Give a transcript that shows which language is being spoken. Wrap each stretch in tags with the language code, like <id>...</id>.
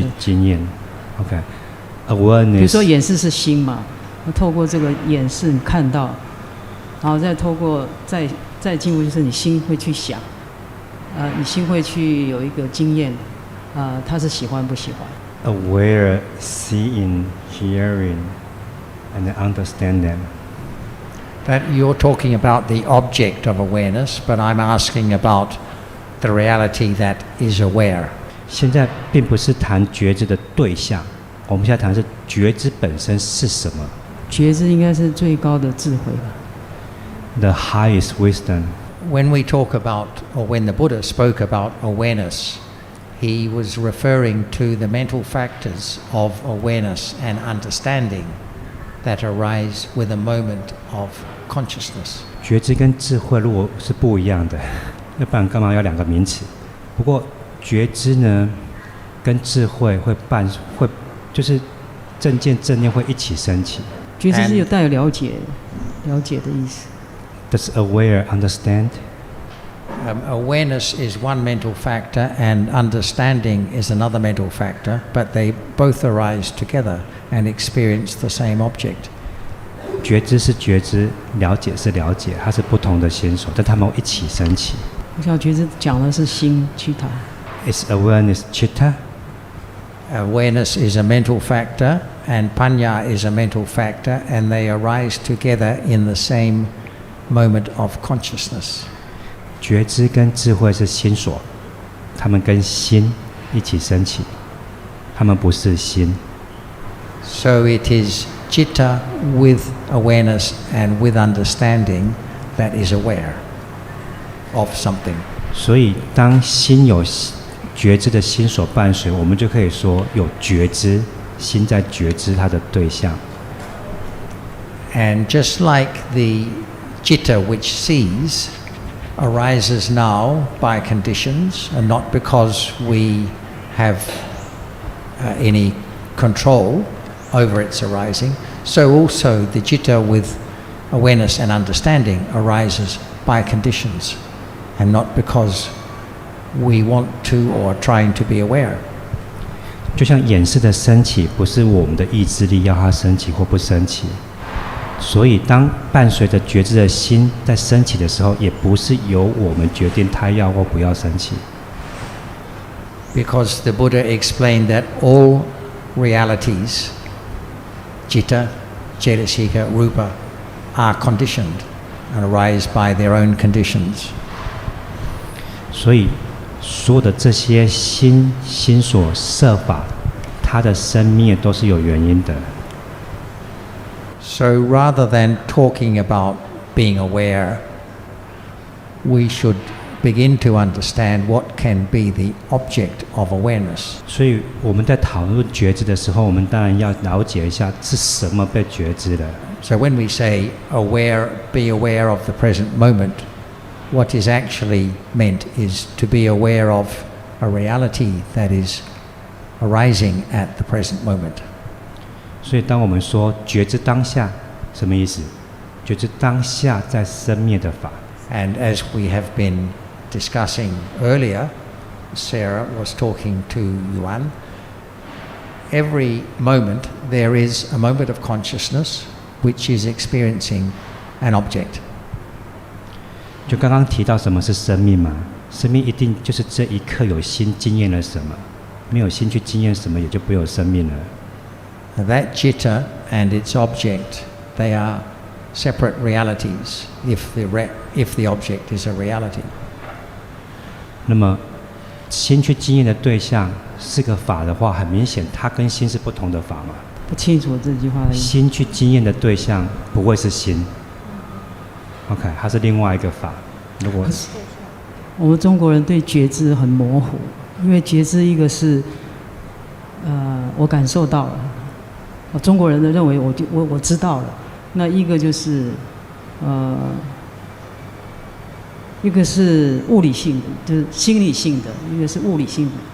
<zh>去经验 ，OK。Awareness。比如说眼识是心嘛，透过这个眼识你看到，然后再透过再进入就是你心会去想，你心会去有一个经验，他是喜欢不喜欢。</zh> <en>Aware, seeing, hearing, and understand them. That you're talking about the object of awareness, but I'm asking about the reality that is aware.</en> <zh>现在并不是谈觉知的对象，我们现在谈的是觉知本身是什么。觉知应该是最高的智慧吧。</zh> <en>The highest wisdom. When we talk about, or when the Buddha spoke about awareness, he was referring to the mental factors of awareness and understanding that arise with a moment of consciousness.</en> <zh>觉知跟智慧如果是不一样的，要不然干嘛要两个名词？不过觉知呢，跟智慧会就是正见正念会一起升起。觉知是有带有了解的意思。</zh> <en>Does aware understand? Awareness is one mental factor and understanding is another mental factor, but they both arise together and experience the same object.</en> <zh>觉知是觉知，了解是了解，它是不同的线索，但它们一起升起。我想觉知讲的是心chitta。</zh> <en>Is awareness chitta? Awareness is a mental factor and panya is a mental factor, and they arise together in the same moment of consciousness.</en> <zh>觉知跟智慧是心所，它们跟心一起升起，它们不是心。</zh> <en>So it is citta with awareness and with understanding that is aware of something.</en> <zh>所以当心有觉知的心所伴随，我们就可以说有觉知，心在觉知它的对象。</zh> <en>And just like the citta which sees arises now by conditions and not because we have any control over its arising, so also the citta with awareness and understanding arises by conditions and not because we want to or are trying to be aware.</en> <zh>就像眼识的升起，不是我们的意志力要它升起或不升起，所以当伴随着觉知的心在升起的时候，也不是由我们决定它要或不要升起。</zh> <en>Because the Buddha explained that all realities, citta, cetasika, rupa, are conditioned and arise by their own conditions.</en> <zh>所以所有的这些心所摄法，它的生灭都是有原因的。</zh> <en>So rather than talking about being aware, we should begin to understand what can be the object of awareness.</en> <zh>所以我们在讨论觉知的时候，我们当然要了解一下是什么被觉知的。</zh> <en>So when we say aware, be aware of the present moment, what is actually meant is to be aware of a reality that is arising at the present moment.</en> <zh>所以当我们说觉知当下，什么意思？觉知当下在生灭的法。</zh> <en>And as we have been discussing earlier, Sarah was talking to Yuan, every moment there is a moment of consciousness which is experiencing an object.</en> <zh>就刚刚提到什么是生命嘛？生命一定就是这一刻有心经验了什么，没有心去经验什么，也就不会有生命了。</zh> <en>That citta and its object, they are separate realities if the object is a reality.</en> <zh>那么心去经验的对象是个法的话，很明显它跟心是不同的法嘛。不清楚这句话的意思。心去经验的对象不会是心 ，OK， 它是另外一个法。如果我们中国人对觉知很模糊，因为觉知一个是我感受到了，中国人的认为我知道了，那一个就是一个是物理性的，就是心理性的；一个是物理性的。</zh>